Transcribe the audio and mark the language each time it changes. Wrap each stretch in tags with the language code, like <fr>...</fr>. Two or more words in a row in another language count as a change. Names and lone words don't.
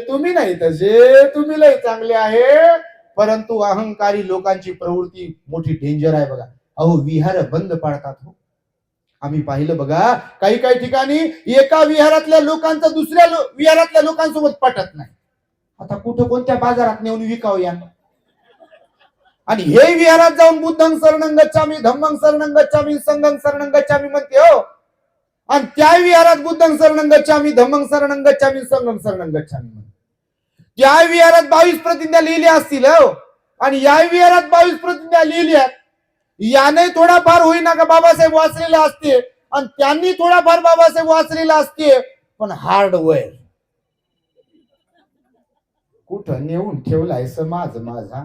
<mr>तुम्ही नाही तसे, तुम्ही लय चांगले आहे, परंतु अहंकारी लोकांची प्रवृत्ती मोठी डेंजर आहे बघा. अहो विहार बंद पाडतात हो. आम्ही पाहिलं बघा, काही काही ठिकाणी एका विहारातल्या लोकांचं दुसऱ्या विहारातल्या लोकांसोबत पटत नाही. आता कुठं कोणत्या बाजारात नेऊन विकावं यांना. आणि हे विहारात जाऊन</mr> <pi>बुद्धं शरणं गच्छामि, धम्मं शरणं गच्छामि, संघं शरणं गच्छामि</pi> <mr>म्हणते हो. आणि त्या विहारात</mr> <pi>बुद्धं शरणं गच्छामि, धम्मं शरणं गच्छामि, संघं शरणं गच्छामि म्हणते.</pi> <mr>त्या विहारात 22 प्रतिज्ञा लिहिल्या असतील हो, आणि या विहारात 22 प्रतिज्ञा लिहिल्या. याने थोडाफार होईना का बाबासाहेब वाचलेला असते, आणि त्यांनी थोडाफार बाबासाहेब वाचलेला असते, पण हार्डवेअर कुठं नेऊन ठेवलाय समाज माझा.</mr>